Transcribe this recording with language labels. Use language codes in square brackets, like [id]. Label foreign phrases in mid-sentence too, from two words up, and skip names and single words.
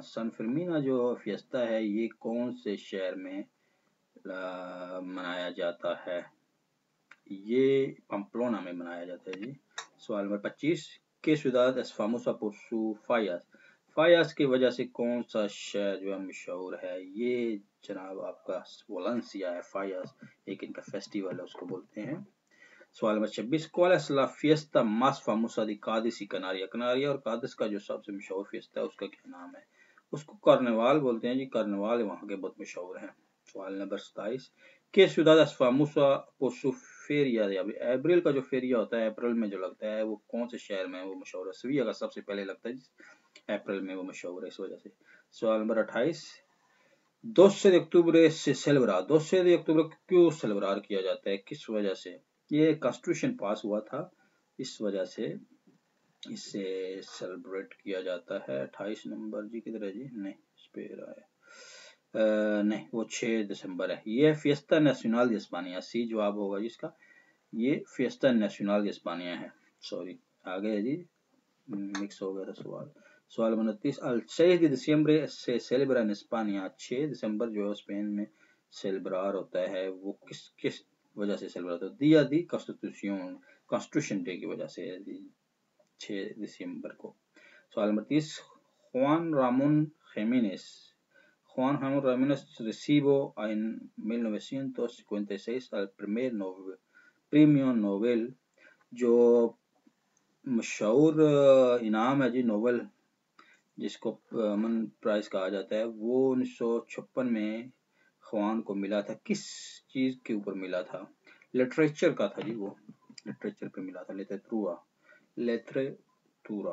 [hi] सन फर्मीना जो फिएस्टा है ये कौन से शहर में मनाया जाता है? ये पम्पलोना में मनाया जाता है जी। सवाल नंबर 25, [es] ¿qué ciudad es famosa por su fallas? [hi] फायस की वजह से कौन सा शहर जो है मशहूर है? ये जनाब आपका वलेंसिया है। फायस एक इनका फेस्टिवल है उसको बोलते हैं। सवाल नंबर 26, [es] ¿cuál es la fiesta más famosa de Cádiz y Canarias? [hi] कनारिया और कादिस का जो सबसे मशहूर फिएस्टा है उसका क्या नाम है? उसको कार्निवाल बोलते हैं जी। कार्निवाल वहाँ के बहुत मशहूर है। सवाल नंबर 27, [es] ¿qué ciudad es famosa por su feria? [hi] अप्रैल का जो फेरिया होता है, अप्रैल में जो लगता है, वो कौन से शहर में वो मशहूर है? सेविया का सबसे पहले लगता है, अप्रैल में वो मशहूर है इस वजह से। सवाल नंबर 28, 12 अक्टूबर से सेलिब्रेट, 12 अक्टूबर क्यों सेलिब्रेट किया जाता है, किस वजह से? ये कॉन्स्टिट्यूशन पास हुआ था, इस वजह से इसे सेलिब्रेट किया जाता है। 28 नंबर जी किधर है जी? नहीं इस पे रहा है, नहीं वो 6 दिसंबर है। [es] ये fiesta nacional de España, [hi] सी जवाब होगा जिसका। ये [es] fiesta nacional de España [hi] है। सॉरी आगे है जी, मिक्स हो गया था सवाल। सवाल 29, [es] al 6 de diciembre [hi] से [es] celebra en España, [hi] 6 दिसंबर जो है स्पेन में सेलिब्रार होता है, वो किस वजह से सेलिब्रेट होता है? [es] día de [hi] कॉन्स्टिट्यूशन डे की वजह से 6 दिसंबर को। सवाल नंबर 30, [es] Juan Ramón Jiménez recibió en 1956 el primer premio Nobel, [hi] जो मशहूर इनाम है जी नोबेल जिसको अमन प्राइज कहा जाता है, वो 1956 में ख्वान को मिला था। किस चीज के ऊपर मिला था? लिटरेचर का था जी, वो लिटरेचर पे मिला था, लिटरेचुरा।